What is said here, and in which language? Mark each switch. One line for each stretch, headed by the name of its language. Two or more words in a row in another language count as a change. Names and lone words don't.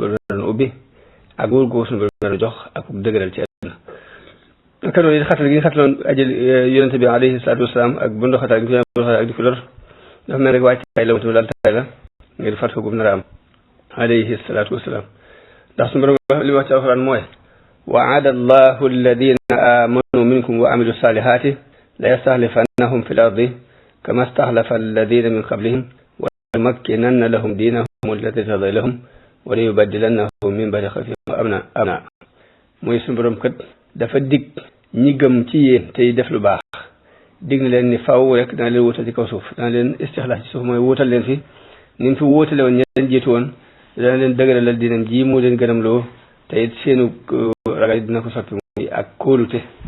Wolof: borom nar a ubbi ak wóor ko suñu borom nar a jox ak dëgëral ci àdduna naka noonu it xatal gi ñu xataloon ajal yonente bi alayhi salaatu wasalaam ak bu ndoxatal gi ak di ko lor dafa mel rek waajtaay la wutu laltaay la ngir fat ko gum nar a am alayhi salaatu wasalaam ndax suñu borom li wax ci alxuraan mooy
Arabic: وعد الله الذين آمنوا منكم وعملوا الصالحات لا يستخلفنهم في الأرض كما استخلف الذين من قبلهم وليمكنن لهم دينهم الذي ارتضى لهم وليبدلنهم من بعد خوفهم أمنا
Wolof: mooy suñu borom kat dafa dig ñi gëm ci yéen tey def lu baax dig na leen ni faw rek dana leen wutal ci kaw suuf dana leen istixlaas ci suuf mooy wutal leen fi ni mu fi wóotale woon ña leen jiitu woon dana leen dëgëralal dinam ji moo leen gënam loo te it seenu ragal dina ko soppi muy ak kóolute